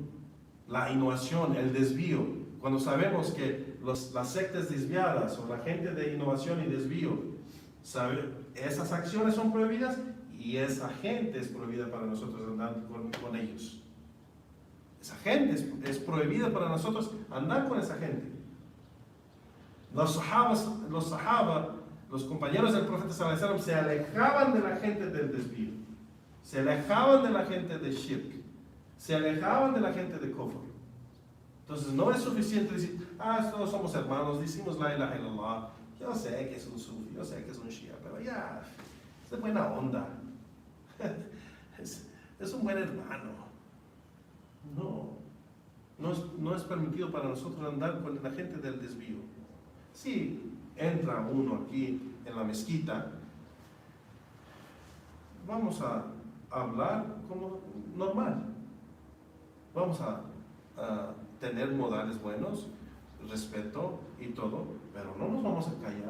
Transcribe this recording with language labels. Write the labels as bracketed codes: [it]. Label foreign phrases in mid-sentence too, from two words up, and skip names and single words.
[es] La innovación, el desvío. Cuando sabemos que las sectas desviadas o la gente de innovación y desvío, esas acciones son prohibidas y esa gente es prohibida para nosotros andar con ellos. Esa gente es prohibida para nosotros andar con esa gente. Los sahaba, los compañeros del profeta [ar] صلى الله عليه وسلم [es] se alejaban de la gente del desvío, se alejaban de la gente de shirk, se alejaban de la gente de kufr. Entonces no es suficiente decir, todos somos hermanos, decimos [ar] لا إله إلا الله, [es] yo sé que es un sufi, yo sé que es un shia, pero ya, es de buena onda, es un buen hermano. No es permitido para nosotros andar con la gente del desvío. Si entra uno aquí en la mezquita, vamos a hablar como normal, vamos a tener modales buenos, respeto y todo, pero no nos vamos a callar.